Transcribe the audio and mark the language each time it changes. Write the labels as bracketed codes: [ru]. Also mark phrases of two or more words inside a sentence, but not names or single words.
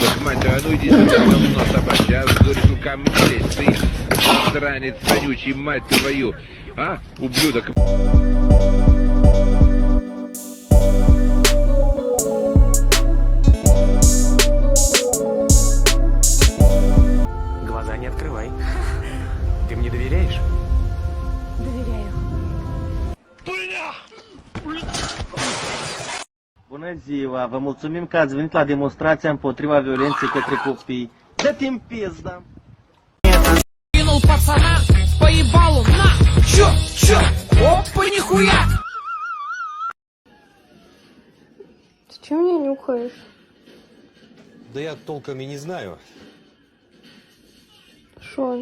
[ru] мать твою, а ну иди сюда, говно собачье, а, говорит, ко мне лезь, ты, странец вонючий, мать твою, а, ублюдок. Глаза не открывай. Ты мне доверяешь? Доверяю. [ro] Bună ziua, vă mulțumim că ați venit la demonstrația împotriva violenței către copii. Dă-te în pizda! [ru] Кинул пацана по ебалу, на! Чё? Опа, нихуя! Ты чего мне нюхаешь? Да я толком и не знаю. Шо?